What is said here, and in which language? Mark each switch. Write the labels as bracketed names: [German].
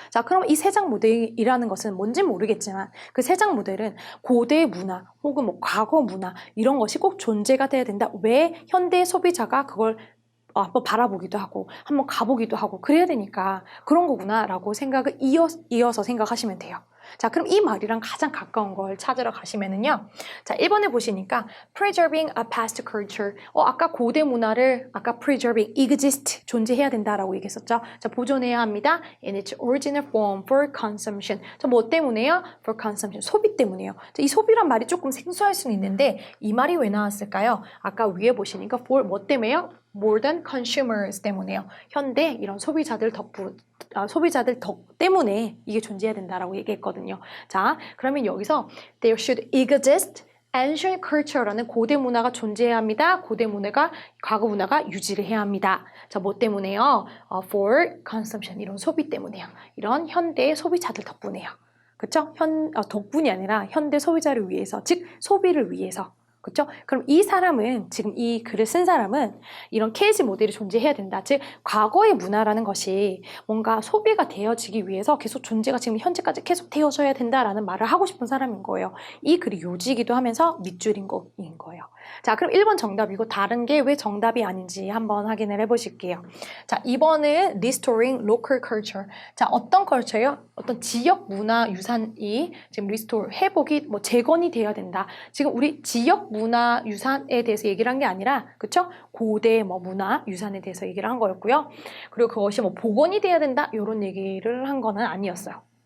[Korean] 자, 그럼 이 세 장 모델이라는 것은 뭔지 모르겠지만 그 세 장 모델은 고대 문화 혹은 뭐 과거 문화 이런 것이 꼭 존재가 돼야 된다. 왜 현대 소비자가 그걸 한번 바라보기도 하고 한번 가보기도 하고 그래야 되니까 그런 거구나 라고 생각을 이어서 생각하시면 돼요. 자, 그럼 이 말이랑 가장 가까운 걸 찾으러 가시면은요. 자, 1번에 보시니까 [English] preserving a past culture. [Korean] 아까 고대 문화를 아까 preserving, exist, 존재해야 된다라고 얘기했었죠. 자, 보존해야 합니다. [English] in its original form for consumption. [Korean] 자, 뭐 때문에요? [English] for consumption. [Korean] 소비 때문에요. 자, 이 소비란 말이 조금 생소할 수는 있는데 이 말이 왜 나왔을까요? 아까 위에 보시니까 for 뭐 때문에요? [English] more than consumers [Korean] 때문에요. 현대 이런 소비자들 덕 때문에 이게 존재해야 된다라고 얘기했거든요. 자, 그러면 여기서 [English] there should exist ancient culture [Korean] 라는 고대 문화가 존재해야 합니다. 고대 문화가 과거 문화가 유지를 해야 합니다. 자, 뭐 때문에요? [English] for consumption [Korean] 이런 소비 때문에요. 이런 현대 소비자들 덕분에요. 그렇죠? 덕분이 아니라 현대 소비자를 위해서, 즉 소비를 위해서. 그렇죠? 그럼 이 사람은 지금 이 글을 쓴 사람은 이런 케이지 모델이 존재해야 된다. 즉 과거의 문화라는 것이 뭔가 소비가 되어지기 위해서 계속 존재가 지금 현재까지 계속 되어져야 된다라는 말을 하고 싶은 사람인 거예요. 이 글이 요지이기도 하면서 밑줄인 거예요. 자, 그럼 1번 정답이고 다른 게 왜 정답이 아닌지 한번 확인을 해보실게요. 자, 2번은 [English] restoring local culture. [Korean] 자, 어떤 culture요? 어떤 지역 문화 유산이 지금 restore, 회복이 뭐 재건이 돼야 된다. 지금 우리 지역 문화 유산에 대해서 얘기를 한 게 아니라 그쵸? 고대 뭐 문화 유산에 대해서 얘기를 한 거였고요. 그리고 그것이 뭐 복원이 돼야 된다 이런 얘기를 한 거는 아니었어요.